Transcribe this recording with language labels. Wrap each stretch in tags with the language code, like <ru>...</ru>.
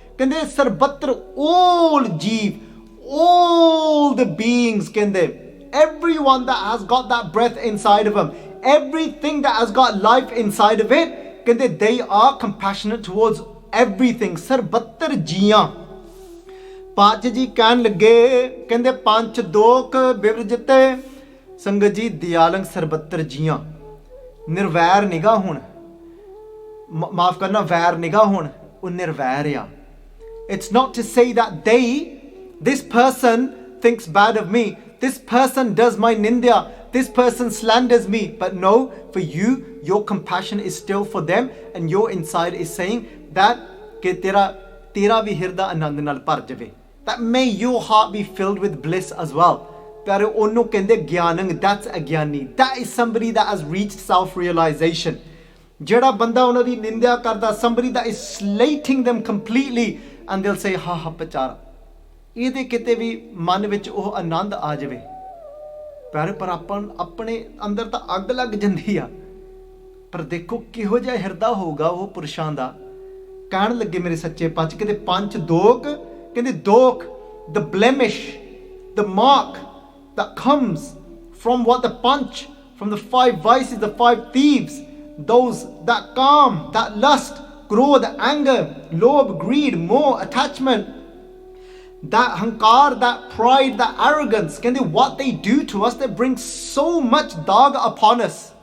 <pa>ਕਹਿੰਦੇ ਸਰਬੱਤਰ,</pa> <en>all jeev, all the beings, ਕਹਿੰਦੇ everyone that has got that breath inside of them, everything that has got life inside of it, ਕਹਿੰਦੇ they are compassionate towards everything.</en> <pa>ਸਰਬੱਤਰ ਜੀਆਂ. ਪਾਚ ਜੀ ਕਹਿਣ ਲੱਗੇ, ਕਹਿੰਦੇ ਪੰਜ ਦੋਖ ਬਿਵਰਜਤੇ. ਸੰਗਤ ਜੀ, ਦਿਆਲੰਗ ਸਰਬੱਤਰ ਜੀਆਂ. ਨਿਰਵੈਰ ਨਿਗਾ ਹੁਣ, ਮਾਫ ਕਰਨਾ, ਵੈਰ ਨਿਗਾ ਹੁਣ, ਉਹ ਨਿਰਵੈਰ ਆ.</pa> <en>It's not to say that this person thinks bad of me, this person does my nindya, this person slanders me. But no, for you, your compassion is still for them, and your inside is saying that</en> <pa>ke tera ਤੇਰਾ ਵੀ ਹਿਰਦਾ ਆਨੰਦ ਨਾਲ ਭਰ ਜਾਵੇ।</pa> <en>That may your heart be filled with bliss as well।</en> <pa>ਪਿਆਰੇ ਉਹਨੂੰ ਕਹਿੰਦੇ ਗਿਆਨੰ,</pa> <en>that's a</en> <pa>Giani.</pa> <en>That is somebody that has reached self-realization।</en> <pa>ਜਿਹੜਾ ਬੰਦਾ ਉਹਨਾਂ ਦੀ ਨਿੰਦਿਆ ਕਰਦਾ,</pa> <en>somebody that is slating them completely and they'll say</en> <pa>ਹਾ ਹਾ ਵਿਚਾਰਾ, ਇਹਦੇ ਕਿਤੇ ਵੀ ਮਨ ਵਿੱਚ ਉਹ ਆਨੰਦ ਆ ਜਾਵੇ। ਪਿਆਰੇ ਪਰ ਆਪਾਂ ਆਪਣੇ ਅੰਦਰ ਤਾਂ ਅੱਗ ਲੱਗ ਜਾਂਦੀ ਆ। ਪਰ ਦੇਖੋ ਕਿਹੋ ਜਿਹਾ ਹਿਰਦਾ ਹੋਊਗਾ ਉਹ ਪੁਰਸ਼ਾਂ ਦਾ। ਕਹਿਣ ਲੱਗੇ ਮੇਰੇ ਸੱਚੇ ਪਾਤਸ਼ਾਹ ਕਹਿੰਦੇ ਪੰਜ ਦੋਖ, ਕਹਿੰਦੇ ਦੋਖ,</pa> <en>the blemish, the mark that comes from what the punch, from the 5 vices, the 5 thieves, those that calm, that lust, growth, anger, lobe, greed, more attachment, that hankar, that pride, that arrogance, ਕਹਿੰਦੇ what they do to us, that brings so much dag upon us।</en>